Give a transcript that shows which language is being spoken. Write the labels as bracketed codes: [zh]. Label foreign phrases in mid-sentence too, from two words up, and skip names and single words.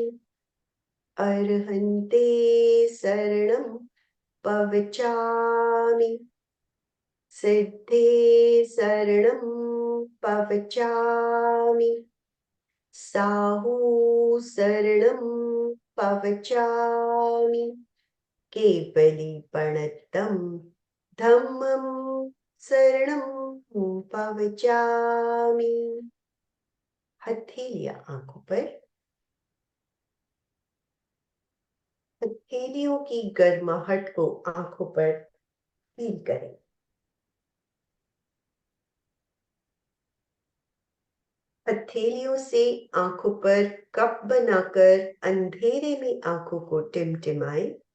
[pra] अर्हन्ते शरणं पवचामि, सिद्धे शरणं पवचामि, साहू शरणं पवचामि, केवलीपणतं धम्मं शरणं पवचामि। [hi] हथेलियां आंखों पर। हथेलियों की गर्माहट को आंखों पर फील करें। हथेलियों से आंखों पर कप बनाकर अंधेरे में आंखों को टिमटिमाएं।